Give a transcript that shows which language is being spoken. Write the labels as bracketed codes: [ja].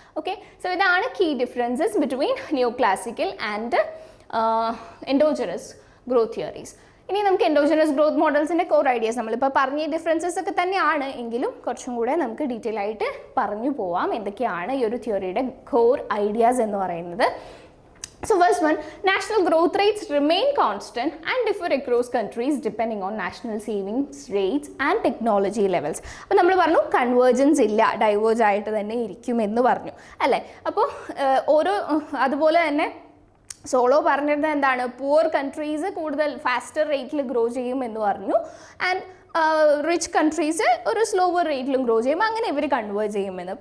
[en] Okay, so ഇതാണ് key differences between neo classical and endogenous growth theories. [ml] ഇനി നമുക്ക് endogenous growth മോഡൽസിൻ്റെ core ideas നമ്മളിപ്പോൾ പറഞ്ഞ ഡിഫറൻസസ് ഒക്കെ തന്നെയാണ് എങ്കിലും കുറച്ചും കൂടെ നമുക്ക് ഡീറ്റെയിൽ ആയിട്ട് പറഞ്ഞു പോവാം എന്തൊക്കെയാണ് ഈ ഒരു തിയറിയുടെ കോർ ഐഡിയാസ് എന്ന് പറയുന്നത്. [en] So first one, national growth rates remain constant and differ across countries depending on national savings rates and technology levels. [ml] അപ്പോൾ നമ്മൾ പറഞ്ഞു കൺവേർജൻസ് ഇല്ല, ഡൈവേർജ് ആയിട്ട് തന്നെ ഇരിക്കുമെന്ന് പറഞ്ഞു അല്ലേ. അപ്പോൾ ഓരോ അതുപോലെ തന്നെ സോളോ പറഞ്ഞിരുന്നത് എന്താണ്, പുവർ കൺട്രീസ് കൂടുതൽ ഫാസ്റ്റർ റേറ്റിൽ ഗ്രോ ചെയ്യുമെന്ന് പറഞ്ഞു. ആൻഡ് റിച്ച് കൺട്രീസ് ഒരു സ്ലോവർ റേറ്റിലും ഗ്രോ ചെയ്യും, അങ്ങനെ ഇവർ കൺവേർജ് ചെയ്യുമെന്ന്.